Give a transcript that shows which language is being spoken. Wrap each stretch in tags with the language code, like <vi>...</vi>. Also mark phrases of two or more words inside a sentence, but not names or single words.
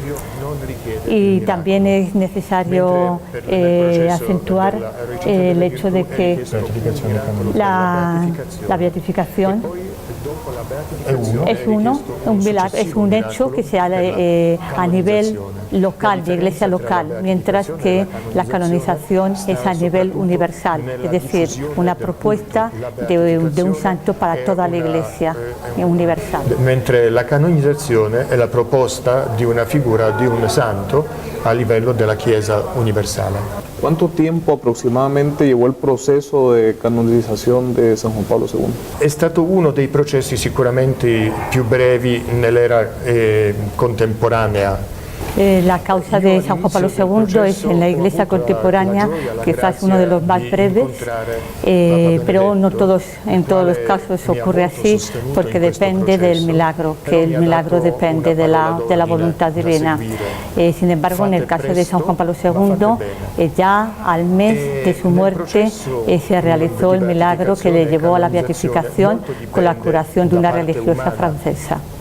<es>Y también es necesario acentuar el hecho de que la beatificación es un hecho que se hace a nivel local, de iglesia local, mientras que la canonización es a nivel universal, es decir, una propuesta de un santo para toda la iglesia universal.</es> <it>Mentre la canonizzazione è la proposta di una figura di un santo a livello della Chiesa universale.</it> <es>¿Cuánto tiempo aproximadamente llevó el proceso de canonización de San Juan Pablo II?</es> <it>È stato uno dei processi sicuramente più brevi nell'era contemporanea.</it> <es>La causa de San Juan Pablo II es en la Iglesia contemporánea quizás uno de los más breves, pero no en todos los casos ocurre así, porque depende del milagro, que el milagro depende de la voluntad divina. Sin embargo, en el caso de San Juan Pablo II, ya al mes de su muerte se realizó el milagro que le llevó a la beatificación con la curación de una religiosa francesa.</es>